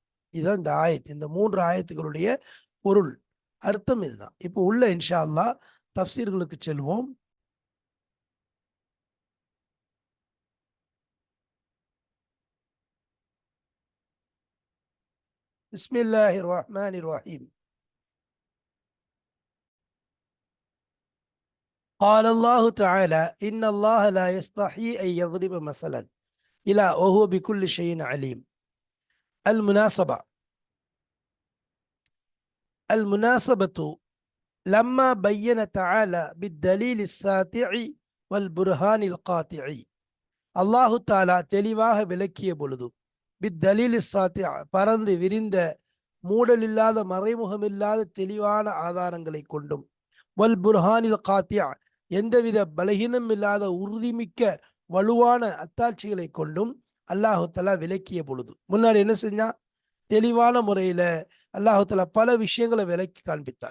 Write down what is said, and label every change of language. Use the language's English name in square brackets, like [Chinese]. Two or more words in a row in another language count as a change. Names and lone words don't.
[Tamil] இதுதான் இந்த ஆயத்து, இந்த 3 ஆயத்துகளுடைய பொருள், அர்த்தம் இதுதான். இப்போ உள்ள [Arabic] إن شاء الله [Tamil] தஃப்சீர்களுக்கு செல்வோம். [Arabic] بسم الله الرحمن الرحيم. قال الله تعالى إن الله لا يستحي أن يضرب مثلا إلى وهو بكل شيء عليم. المناسبة لما بين تعالى بالدليل الساطع والبرهان القاطع. الله تعالى [Tamil] தெளிவாக விளக்கிய பொழுது, [Arabic] بالدليل الساطع, [Tamil] பறந்து விரிந்த மூடலில்லாத மறைமுகமில்லாத தெளிவான ஆதாரங்களை கொண்டும், [Arabic] والبرهان القاطع, [Tamil] எந்தவித பலகீனம் இல்லாத உறுதிமிக்க வலுவான அத்தாட்சிகளை கொண்டும் [Arabic] الله تعالى [Tamil] விளக்கிய பொழுது, முன்னாடி என்ன செஞ்சா, தெளிவான முறையில [Arabic] الله تعالى [Tamil] பல விஷயங்களை விளக்கி காண்பித்தான்.